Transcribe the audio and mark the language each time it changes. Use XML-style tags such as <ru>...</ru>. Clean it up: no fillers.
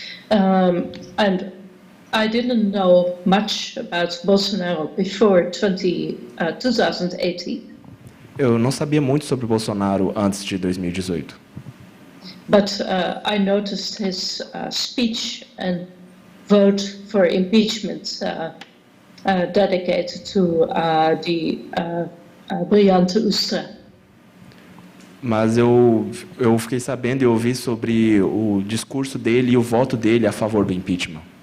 <en>And I didn't know much about Bolsonaro before 2018.</en> <pt>Eu não sabia muito sobre Bolsonaro antes de 2018.</pt> <en>But I noticed his speech and vote for impeachment dedicated to the brilhante Ustra.</en> <pt>Mas eu fiquei sabendo e ouvi sobre o discurso dele e o voto dele a favor do impeachment.</pt>